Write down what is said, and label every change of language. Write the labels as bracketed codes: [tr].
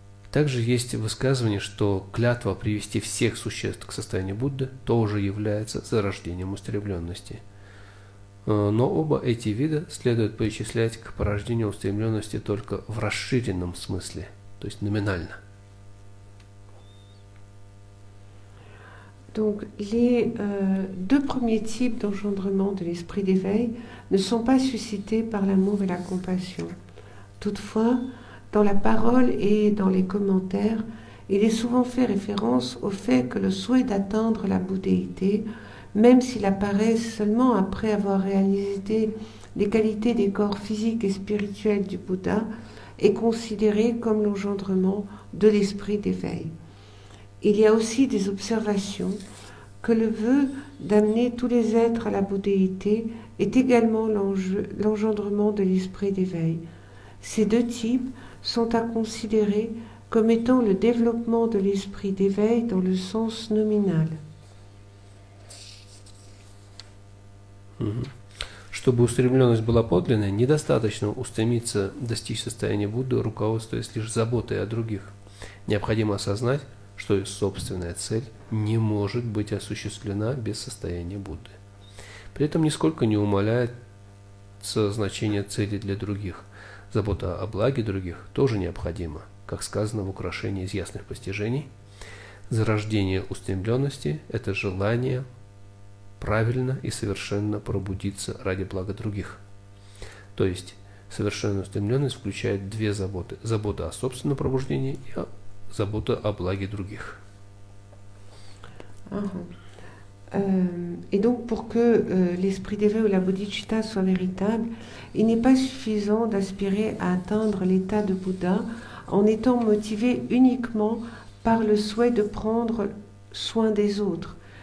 [ru] Также есть высказывание, что клятва привести всех существ к состоянию Будды тоже является зарождением устремленности. Но оба эти вида следует причислять к порождению устремленности только в расширенном смысле, то есть номинально. [fr] Donc, les deux premiers types d'engendrement de l'esprit d'éveil ne sont pas suscités par l'amour et la compassion. Toutefois, dans la parole et dans les commentaires, il est souvent fait référence au fait que le souhait d'atteindre la bouddhéité, même s'il apparaît seulement après avoir réalisé les qualités des corps physiques et spirituels du Bouddha, est considéré comme l'engendrement de l'esprit d'éveil. il y a aussi des observations que le vœu d'amener tous les êtres à la bouddhéité est également l'engendrement de l'esprit d'éveil. Ces deux types sont à considérer comme étant le développement de l'esprit d'éveil dans le sens nominal. [ru] Чтобы устремленность была подлинной, недостаточно устремиться достичь состояния Будды, руководствуясь лишь заботой о других. Необходимо осознать, что собственная цель не может быть осуществлена без состояния Будды. При этом нисколько не умаляется значение цели для других. Забота о благе других тоже необходима, как сказано в украшении из ясных постижений. Зарождение устремленности – это желание правильно и совершенно пробудиться ради блага других. То есть совершенная устремленность включает две заботы. Забота о собственном пробуждении и забота о благе других. [fr] Et donc pour que l'esprit d'éveil ou la bodhicitta soit véritable, il n'est pas suffisant d'aspirer à atteindre l'état de Bouddha en étant motivé uniquement par le souhait de prendre soin des autres.